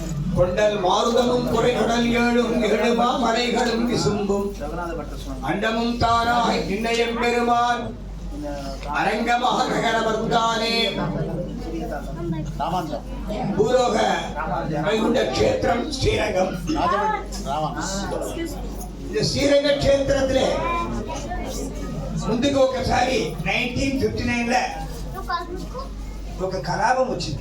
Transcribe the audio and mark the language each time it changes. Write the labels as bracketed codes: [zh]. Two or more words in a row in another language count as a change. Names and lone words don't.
[ta] கொண்டல் மாருதமும் குறைகடல் ஏழும் எழுமா மலைகளும் விசும்பும் அண்டமும் தானாய் நின்னையம் பெருமான் அரங்கமாக நகரமர்ந்தானே. [te] భూలోక వైకుంఠ క్షేత్రం శ్రీరంగం. ఇది శ్రీరంగ క్షేత్రத்திலே ముందుకు ఒకసారి 1959లో ఒక కలాపం వచ్చింది.